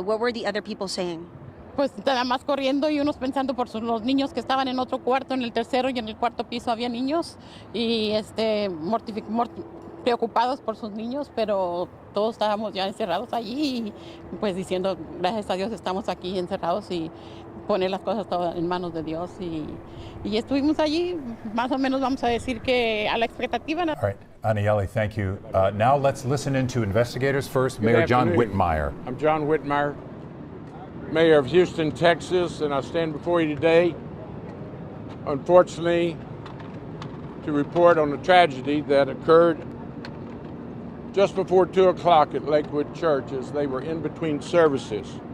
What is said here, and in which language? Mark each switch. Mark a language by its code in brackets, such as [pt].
[en] What were the other people saying? [es] Pues nada más corriendo y unos pensando por los niños que estaban en otro cuarto, en el tercero y en el cuarto piso había niños y preocupados por sus niños, pero todos estábamos ya encerrados allí y pues diciendo gracias a Dios estamos aquí encerrados y poner las cosas todas en manos de Dios y estuvimos allí, más o menos vamos a decir que a la expectativa. [en] All right, Anieli, thank you. Now let's listen in to investigators first. Mayor John Whitmire. I'm John Whitmire, Mayor of Houston, Texas, and I stand before you today, unfortunately, to report on a tragedy that occurred just before 2 o'clock at Lakewood Church as they were in between services.